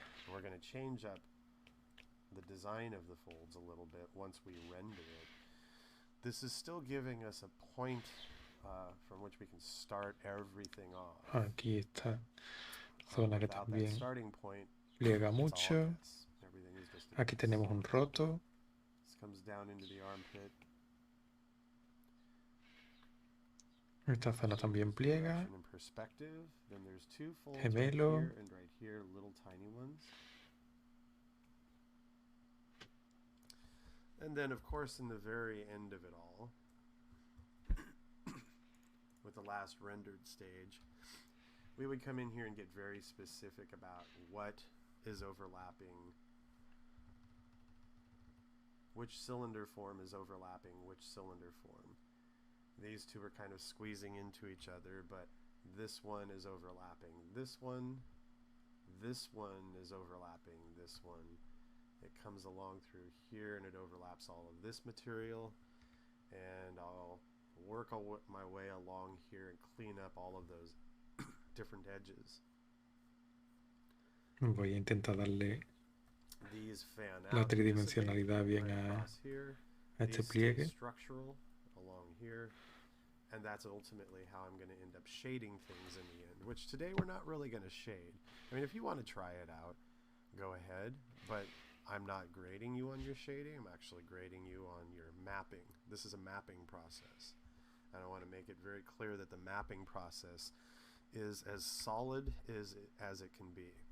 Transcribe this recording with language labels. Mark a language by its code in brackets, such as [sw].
[en] We're going to change up the design of the folds a little bit once we render it. This is still giving us a point from which we can start everything off. [es] Aquí esta zona que también pliega mucho. Aquí tenemos un roto. [en] This comes down into the armpit. [es] Esta zona también pliega. [en] Then there's two folds [es] Gemelo. [en] right here and right here, little tiny ones. And then, of course, in the very end of it all, with the last rendered stage, we would come in here and get very specific about what is overlapping, which cylinder form is overlapping which cylinder form. These two are kind of squeezing into each other, but this one is overlapping this one is overlapping this one. It comes along through here and it overlaps all of this material, and I'll work my way along here and clean up all of those different edges. [es] Voy a intentar darle la tridimensionalidad bien a este pliegue. [en] Along here, and that's ultimately how I'm going to end up shading things in the end, which today we're not really going to shade. I mean, if you want to try it out, go ahead, but I'm not grading you on your shading. I'm actually grading you on your mapping. This is a mapping process, and I want to make it very clear that the mapping process is as solid as it can be.